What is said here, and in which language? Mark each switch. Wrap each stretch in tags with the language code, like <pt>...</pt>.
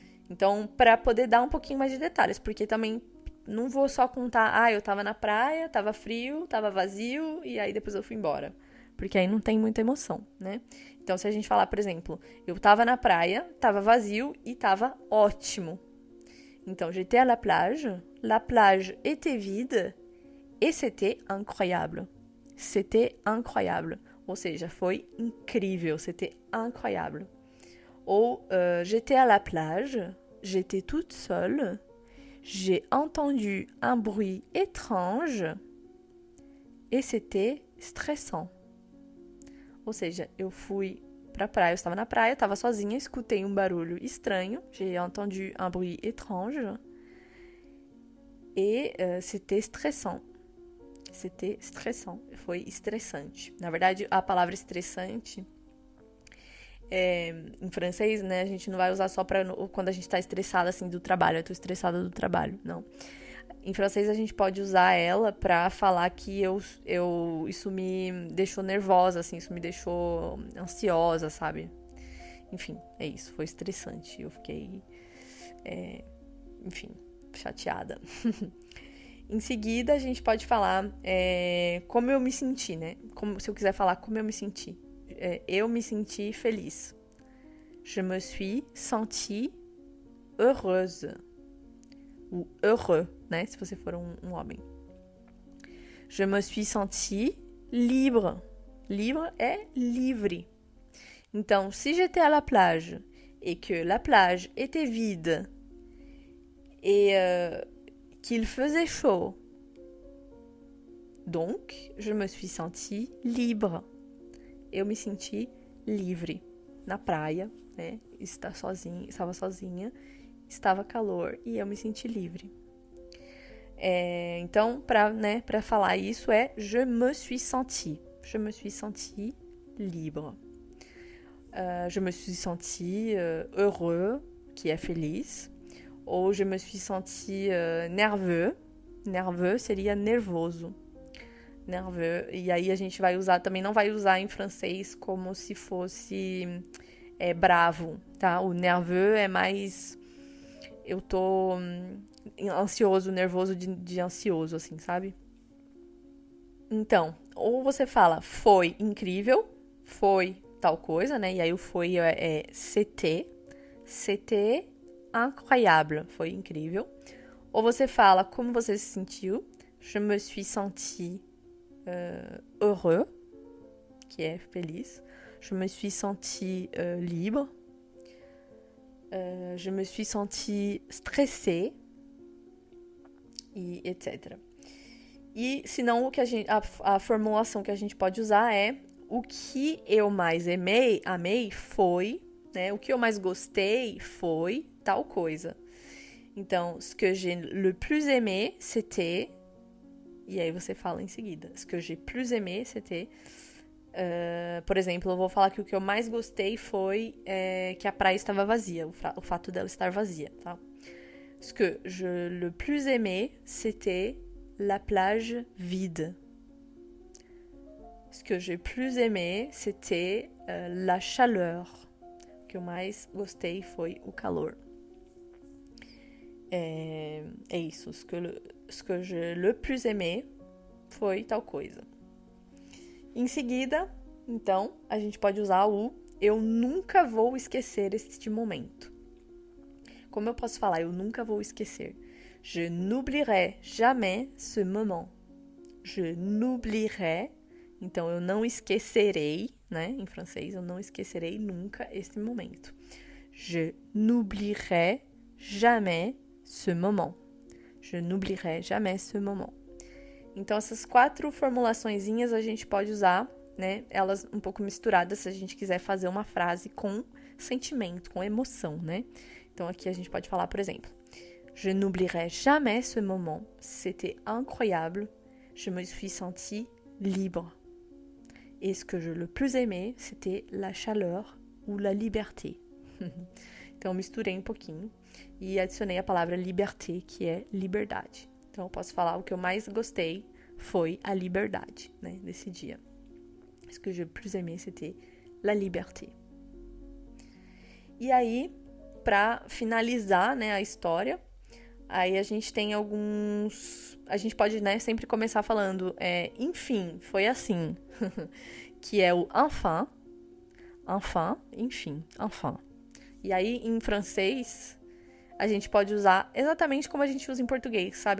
<pt>Então, para poder dar um pouquinho mais de detalhes, porque também não vou só contar, eu tava na praia, tava frio, tava vazio, e aí depois eu fui embora. Porque aí não tem muita emoção, né? Então, se a gente falar, por exemplo, eu tava na praia, tava vazio e tava ótimo. Então,</pt> <fr>j'étais à la plage était vide et c'était incroyable. C'était incroyable.</fr> <pt>Ou seja, foi incrível,</pt> <fr>c'était incroyable. Ou, j'étais à la plage, j'étais toute seule, j'ai entendu un bruit étrange et c'était stressant.</fr> <pt>Ou seja, eu fui pra praia, eu estava na praia, estava sozinha, escutei um barulho estranho,</pt> <fr>j'ai entendu un bruit étrange et c'était stressant. C'était stressant,</fr> <pt>foi estressante. Na verdade, a palavra estressante, em francês, né, a gente não vai usar só pra quando a gente tá estressada, assim, do trabalho, eu tô estressada do trabalho, não. Em francês, a gente pode usar ela pra falar que isso me deixou nervosa, assim, isso me deixou ansiosa, sabe? Enfim, é isso, foi estressante. Eu fiquei, enfim, chateada. Em seguida, a gente pode falar como eu me senti, né? Se eu quiser falar como eu me senti. Eu me senti feliz.</pt> <fr>Je me suis sentie heureuse.</fr> <pt>Ou heureux, né? Se você for um homem.</pt> <fr>Je me suis sentie libre.</fr> <pt>Libre é livre. Então,</pt> <fr>si j'étais à la plage et que la plage était vide et qu'il faisait chaud, donc, je me suis sentie libre.</fr> <pt>Eu me senti livre na praia, né? Estava sozinha, estava calor e eu me senti livre. Então, para falar isso</pt> <fr>je me suis sentie. Je me suis sentie libre. Je me suis sentie heureux,</fr> <pt>que é feliz.</pt> <fr>Ou je me suis sentie nerveux.</fr> <pt>Nerveux seria nervoso. Nerveux. E aí a gente vai usar, também não vai usar em francês como se fosse bravo, tá? O nerveux é mais... Eu tô ansioso, nervoso de ansioso, assim, sabe? Então, ou você fala foi incrível, foi tal coisa, né? E aí o foi</pt> <fr>c'était incroyable,</fr> <pt>foi incrível. Ou você fala como você se sentiu,</pt> <fr>je me suis senti heureux,</fr> <pt>que é feliz.</pt> <fr>Je me suis senti libre. Je me suis senti stressée,</fr> <pt>e etc. E se não, a formulação que a gente pode usar é o que eu mais amei foi, né? O que eu mais gostei foi tal coisa.</pt> <fr>Então, ce que j'ai le plus aimé, c'était...</fr> <pt>E aí você fala em seguida.</pt> <fr>Ce que j'ai plus aimé, c'était...</fr> <pt>por exemplo, eu vou falar que o que eu mais gostei foi que a praia estava vazia, o fato dela estar vazia, tá?</pt> <fr>Ce que je le plus aimé, c'était la plage vide. Ce que j'ai plus aimé, c'était la chaleur.</fr> <pt>O que eu mais gostei foi o calor. É isso.</pt> <fr>Ce que je le plus aimé</fr> <pt>foi tal coisa. Em seguida, então, a gente pode usar o eu nunca vou esquecer este momento. Como eu posso falar eu nunca vou esquecer?</pt> <fr>Je n'oublierai jamais ce moment. Je n'oublierai,</fr> <pt>então eu não esquecerei, né? Em francês, eu não esquecerei nunca este momento.</pt> <fr>Je n'oublierai jamais ce moment. Je n'oublierai jamais ce moment.</fr> <pt>Então, essas 4 formulaçõezinhas a gente pode usar, né? Elas um pouco misturadas se a gente quiser fazer uma frase com sentimento, com emoção, né? Então, aqui a gente pode falar, por exemplo,</pt> <fr>Je n'oublierai jamais ce moment. C'était incroyable. Je me suis sentie libre. Et ce que je le plus aimé, c'était la chaleur ou la liberté.</fr> <pt>Então, misturei um pouquinho e adicionei a palavra liberté, que é liberdade. Então, eu posso falar o que eu mais gostei foi a liberdade, né, desse dia.</pt> <fr>Ce que je plus aimé, c'était la liberté.</fr> <pt>E aí, para finalizar, né, a história, aí a gente tem alguns... A gente pode, né, sempre começar falando, enfim, foi assim, que é o enfin. Enfin, enfim, enfin. E aí, em francês, a gente pode usar exatamente como a gente usa em português, sabe?</pt>